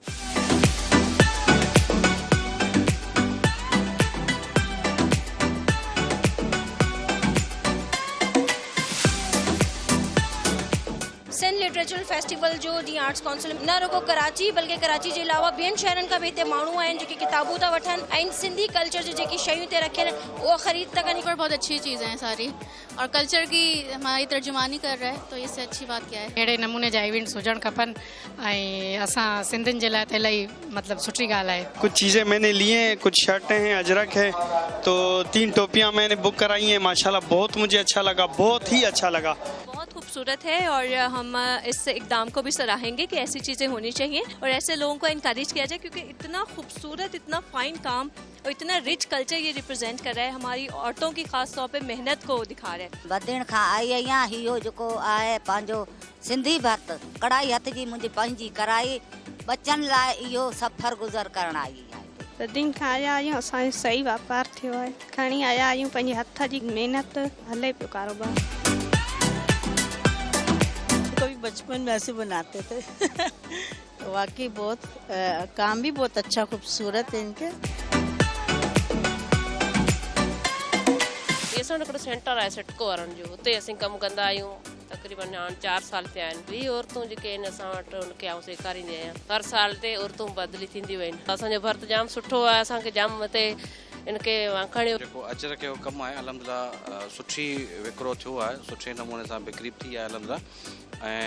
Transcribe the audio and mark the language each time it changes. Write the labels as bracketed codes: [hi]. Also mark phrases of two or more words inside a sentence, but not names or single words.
[sd] सिंध लिटरेचर फेस्टिवल जो जी आर्ट्स काउंसिल न रुगो कराची बल्कि कराची के अलावा ॿियनि शहरनि खां बि हिते माण्हू आहिनि जेके किताबूं था वठनि ऐं सिंधी कल्चर जी जेकी शयूं हिते रखियल वो खरीद था कनि। [ur] بہت اچھی چیزیں ہیں ساری اور کلچر کی ہماری ترجمانی کر رہا ہے، تو اس سے اچھی بات کیا ہے. [sd] अहिड़े नमूने जा इवेंट्स हुजण खपनि ऐं असां सिंधियुनि जे लाइ त इलाही मतलब सुठी ॻाल्हि आहे। [ur] کچھ چیزیں میں نے لی ہیں، کچھ شرٹیں ہیں، اجرک ہے، تو 3 ٹوپیاں میں نے بک کرائی ہیں. ماشاللہ بہت مجھے اچھا لگا، بہت ہی اچھا لگا. بہت خوبصورت ہے اور ہم اس اقدام کو بھی سراہیں گے کہ ایسی چیزیں ہونی چاہییں اور ایسے لوگوں کو انکریج کیا جائے، کیونکہ اتنا خوبصورت، اتنا فائن کام اور اتنا [en] rich culture [ur] یہ ریپریزنٹ کر رہا ہے. ہماری عورتوں کی خاص طور پہ محنت کو دکھا رہا ہے. [sd] बदिन खां आई आहियां, हियो जेको आहे पंहिंजो सिंधी भर्त कढ़ाई हथ जी मुंहिंजी पंहिंजी कराई बच्चनि लाइ इहो सफ़र गुज़र करण आई आहे। बदिन खां आया आहियूं, असांजो सही वापार थियो आहे, खणी आया आहियूं पंहिंजे हथ जी महिनत हले पियो कारोबार। [ur] کبھی بچپن میں ایسے بناتے تھے واقعی بہت کام بھی بہت اچھا خوبصورت ہے ان کے. [sd] ये हिकिड़ो सेंटर आहे सिटको वारनि जो, उते असीं कमु कंदा आहियूं। तक़रीबन हाणे 4 साल थिया आहिनि। ॿी औरतूं जेके आहिनि असां वटि उनखे आउं सेखारींदी आहियां। हर साल ते औरतूं बदिली थींदियूं आहिनि। असांजो भर्त जाम सुठो आहे, असांखे जाम मथे इनके खणियो। जेको अजरक जो कमु आहे अल्हम्दुलिल्लाह सुठी विकिरो थियो आहे, सुठे नमूने सां बिक्री थी आहे अल्हम्दुलिल्लाह।